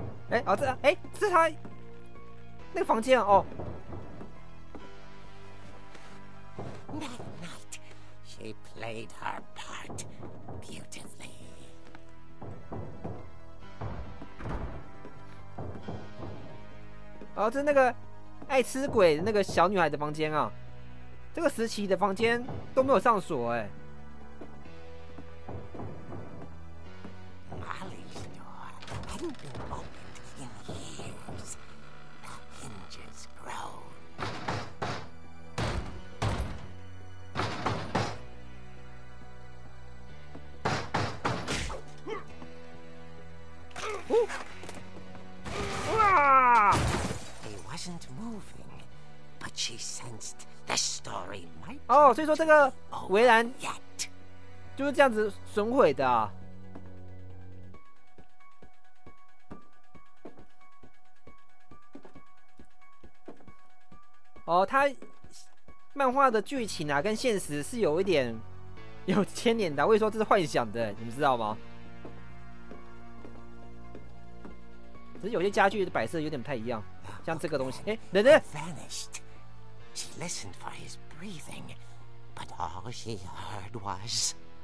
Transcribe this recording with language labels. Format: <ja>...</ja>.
<zh>哎，哦，这是他那个房间哦。</zh> <en>That night, she played her part beautifully.</en> <zh>哦，这是那个爱吃鬼的那个小女孩的房间啊。这个时期的房间都没有上锁哎。</zh> <en>Molly's door hadn't been opened in years. The hinges groaned. 哇！ He wasn't moving, but she sensed the story might</en> <zh>哦，所以说这个围栏</zh> <en>yet.</en> <zh>就是这样子损毁的啊。哦，它漫画的剧情啊，跟现实是有一点有牵连的。我跟你说，这是幻想的，你们知道吗？只是有些家具的摆设有点不太一样，像这个东西，哎，等等，</zh> <en>Vanished. She listened for his breathing, but all she heard was.</en>